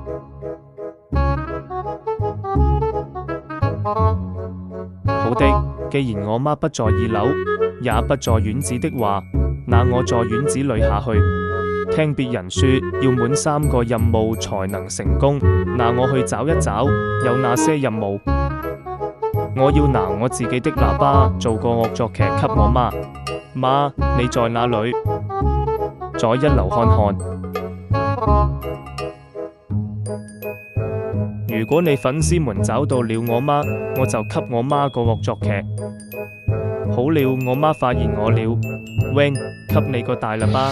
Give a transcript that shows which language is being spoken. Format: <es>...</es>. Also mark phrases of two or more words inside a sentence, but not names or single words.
<zh>好的，既然我媽不在2樓，也不在院子的話，那我在院子裏下去。聽別人說要滿3個任務才能成功，那我去找一找有哪些任務。我要拿我自己的喇叭做個惡作劇給我媽。媽，你在哪裏？在1樓看看。如果你粉絲們找到了我媽，我就給我媽個惡作劇。好了，我媽發現我了。Wing， 給你個大喇叭。</zh>